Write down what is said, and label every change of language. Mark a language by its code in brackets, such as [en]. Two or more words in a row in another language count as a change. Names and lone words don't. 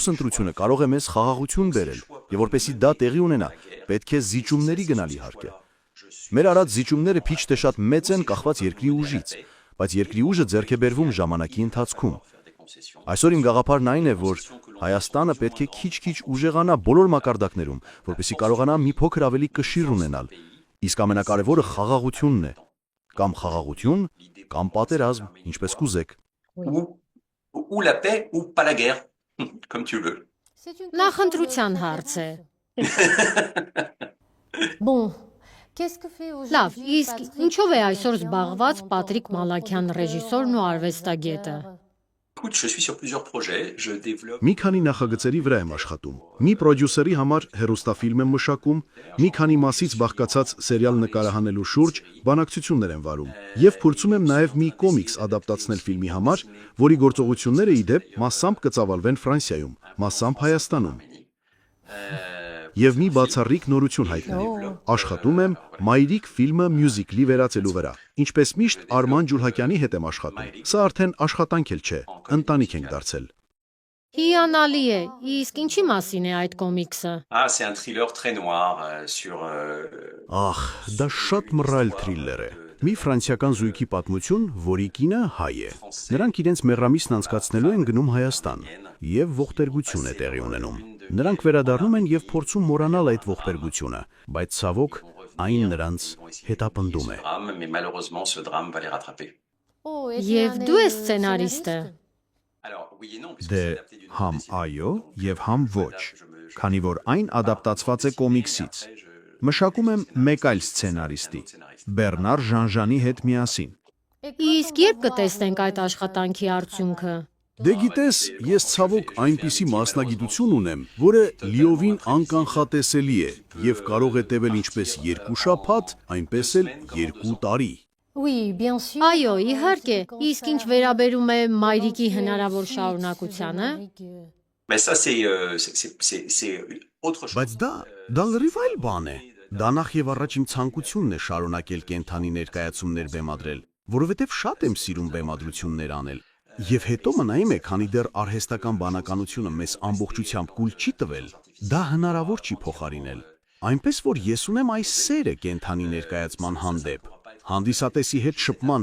[hy] ընտրությունը կարող է մեզ խաղաղություն բերել, եւ որպեսզի դա տեղի ունենա, պետք է զիջումների գնալ իհարկե։ Մեր արած զիջումները քիչ թե շատ մեծ են կախված երկրի ուժից, բայց երկրի ուժը ձեռք է բերվում ժամանակի ընթացքում։ Այսօր իմ գաղափարն այն է, որ Հայաստանը պետք է քիչ-քիչ ուժեղանա բոլոր մակարդակներում, որպեսզի կարողանա մի փոքր ավելի կշիռ ունենալ։ Իսկ ամենակարևորը խաղաղությունն է, կամ խաղաղություն, կամ պատերազմ, ինչպես կուզեք։ [fr] ou la paix ou pas la guerre, comme tu veux. [hy] Նախընտրության հարց է։ Լավ, իսկ ինչով է այսօր զբաղված Պատրիկ Մալաքյան ռեժիսորն ու արվեստագետը։ [fr] Écoute, je suis sur plusieurs projets, je développe. [hy] Մի քանի նախագծերի վրա եմ աշխատում։ Մի պրոդյուսերի համար հեռուստաֆիլմ եմ մշակում, մի քանի մասից բաղկացած սերիալ նկարահանելու շուրջ բանակցություններ եմ վարում եւ փորձում եմ նաեւ մի կոմիքս ադապտացնել ֆիլմի համար, որի գործողությունները ի դեպ մասամբ կծավալվեն Ֆրանսիայում, մասամբ Հայաստանում։ Եվ մի բացառիկ նորություն հայտնի։ Աշխատում եմ Մայրիկ ֆիլմը մյուզիկլի վերածելու վրա։ Ինչպես միշտ Արման Ջուլհակյանի հետ եմ աշխատում։ Սա արդեն աշխատանք էլ չէ, ընտանիք ենք դարձել։ Հիանալի է, իսկ ինչի մասին է այդ կոմիքսը։ [fr] Ah, c'est un thriller très noir sur. [hy] Ախ, դա շատ մռայլ թրիլլեր է։ Մի ֆրանսիական զույգի պատմություն, որի կինը հայ է։ Նրանք իրենց մեռամիսն անցկացնելու են գնում Հայաստան, եւ ողբերգություն է տեղի ունենում։ Նրանք վերադառնում են եւ փորձում մոռանալ այդ ողբերգությունը, բայց ցավոք այն նրանց հետապնդում է։ [fr] Mais malheureusement, ce drame va les rattraper. [hy] Եվ դու ես սցենարիստը։ [fr] Alors, oui et non, puisque [hy] Դե [fr] c'est adapté du [hy] համ [fr] roman. [hy] այո եւ համ ոչ, քանի որ այն ադապտացված է կոմիքսից։ Մշակում եմ մեկ այլ սցենարիստի, Բեռնար Ժանժանի հետ միասին։ Իսկ երբ կտեսնենք այդ աշխատանքի արդյունքը։ Դե գիտես, ես ցավոք այնպիսի մասնագիտություն ունեմ, որը լիովին անկանխատեսելի է եւ կարող է տևել ինչպես 2 շաբաթ, այնպես էլ 2 տարի։ Այո, իհարկե, իսկ ինչ վերաբերում է Մայրիկի հնարավոր շարունակությանը։ [fr] Mais ça, c'est autre chose. [hy] Բայց դա լրիվ այլ բան է։ Դա նախ եւ առաջ իմ ցանկությունն է շարունակել կենթանի ներկայացումներ բեմադրել, որովհետեւ շատ եմ սիրում բեմադրություններ անել։ Եվ հետո մնայում է, քանի դեռ արհեստական բանականությունը մեզ ամբողջությամբ կուլ չի տվել, դա հնարավոր չի փոխարինել։ Այնպես որ ես ունեմ այս սերը կենթանի ներկայացման հանդեպ, հանդիսատեսի հետ շփման